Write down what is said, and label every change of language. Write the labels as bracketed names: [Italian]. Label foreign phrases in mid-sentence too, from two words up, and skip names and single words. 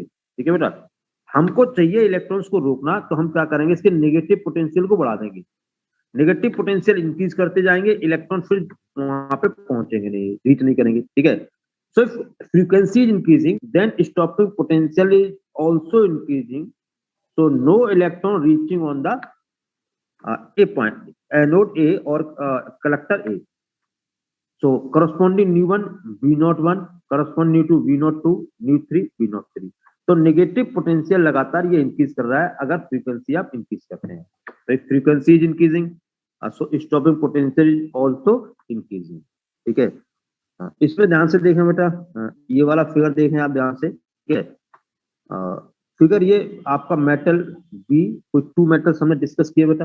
[Hindi] ठीक है बेटा, हमको चाहिए इलेक्ट्रॉन्स को रोकना, तो हम क्या करेंगे, इसके [English] negative potential [Hindi] को बढ़ा देंगे, [English] negative potential increase [Hindi] करते जाएंगे, इलेक्ट्रॉन फिर वहां पे पहुंचेंगे नहीं, रीच नहीं करेंगे। ठीक है, [English] so if frequency is increasing then stopping potential is also increasing, so no electron reaching on the A point, anode A or collector A. So corresponding nu1 V01, corresponding nu2 V02, nu3 V03। [Hindi] तो [English] negative potential [Hindi] लगातार ये इंक्रीज कर रहा है अगर फ्रीक्वेंसी आप इंक्रीज करते हैं, तो [English] if frequency is increasing so stopping potential is also increasing. [Hindi] ठीक है, इसमें ध्यान से देखें बेटा, ये वाला फिगर देखें आप ध्यान से। ठीक है, फिगर ये आपका मेटल बी, कुछ 2 मेटल्स हमने डिस्कस किए बेटा।